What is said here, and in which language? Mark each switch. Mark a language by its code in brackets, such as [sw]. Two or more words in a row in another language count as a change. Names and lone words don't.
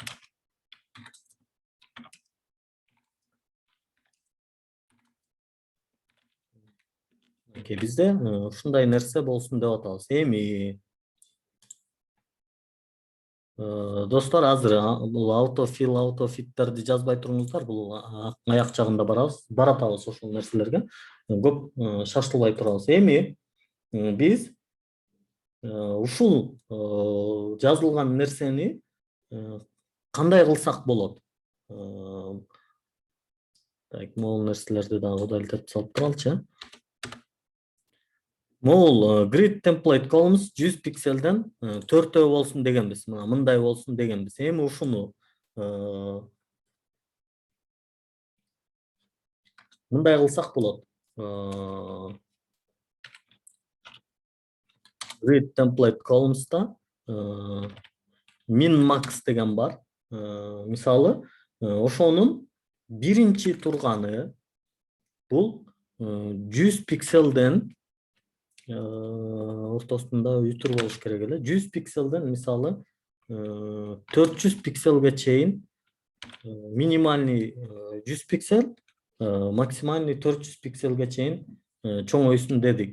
[ky] Бизде ушундай нерсе болсун деп атабыз. Эми достор, азыр бул autofill, autofitтерди жазбай туруңуздар. Бул аяк жагында баратабыз ошол нерселерге. Көп шашылбай турабыз. Эми биз ушул жазылган нерсени кандай кылсак болот? Так, могул нерселерди дагы удалить этип салып туралычы. Могул [en] grid template [ky] колумуз 100 пикселден 4 болсун дегенбиз. Мындай болсун дегенбиз. Эми ушуну мындай кылсак болот. [en] Grid template columns'ta min max [ky] деген бар. Мисалы, ошонун биринчи турганы бул 100 пикселден ортосунда үтүр болуш керек эле. 100 пикселден мисалы 400 пикселге чейин минимальный 100 пиксел, максимальный 400 пикселге чейин чоңойсун дедик.